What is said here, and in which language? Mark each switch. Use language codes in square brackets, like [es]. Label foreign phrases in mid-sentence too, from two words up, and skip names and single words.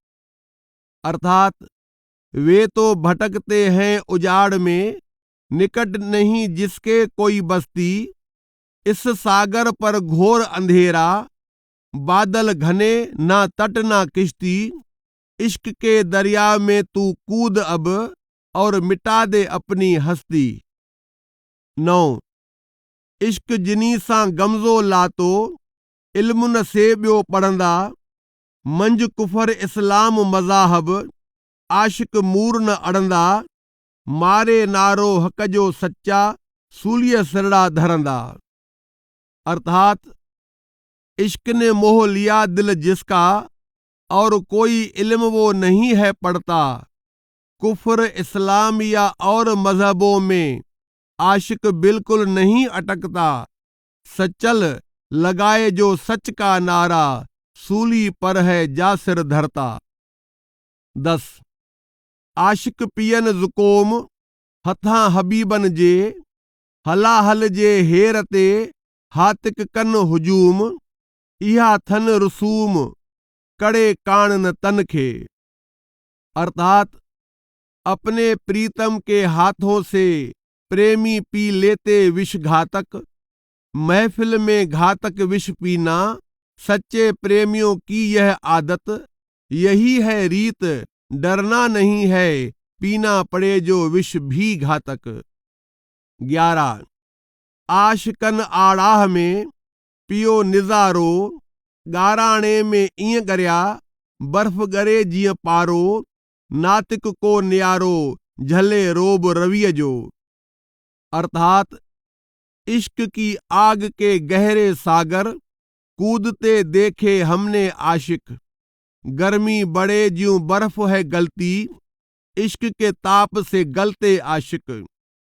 [hi] अर्थात वे तो भटकते हैं उजाड़ में, निकट नहीं जिसके कोई बस्ती, इस सागर पर घोर अंधेरा, बादल घने ना तट ना किश्ती, इश्क के दरिया में तू कूद अब, और मिटा दे अपनी हस्ती। [sd] 9 इश्क जिनी सां गमज़ो लातो, इल्मु न से ॿियो पढ़ंदा, मंझि कुफर इस्लाम मज़ाहब, आशिक मूर न अड़ंदा, मारे नारो हक जो सच्चा, सूलीअ सिरड़ा धरंदा। [hi] अर्थात इश्क ने मोह लिया दिल जिसका, और कोई इल्म वो नहीं है पढ़ता, कुफ्र इस्लाम या और मजहबों में आशिक बिल्कुल नहीं अटकता, सचल लगाए जो सच का नारा, सूली पर है जा सिर धरता। [sd] 10 आशिक पियन ज़ुकोम, हथां हबीबन जे, हलाहल जे हेर ते, हातिक कन हुजूम, इहा थन रसूम, कड़े कान न तन खे। [hi] अर्थात अपने प्रीतम के हाथों से प्रेमी पी लेते विष घातक, महफिल में घातक विष पीना, सच्चे प्रेमियों की यह आदत, यही है रीत, डरना नहीं है, पीना पड़े जो विष भी घातक। [sd] 11 आशिकन आड़ाह में, पियो निज़ारो, गाराणे में ईअं गरिया, बर्फ़ गरे जीअं पारो, नातिक को नियारो, झले रोब रवीअ जो। [hi] अर्थात इश्क की आग के गहरे सागर, कूदते देखे हमने आशिक, गर्मी बढ़े ज्यों बर्फ है गलती, इश्क के ताप से गलते आशिक।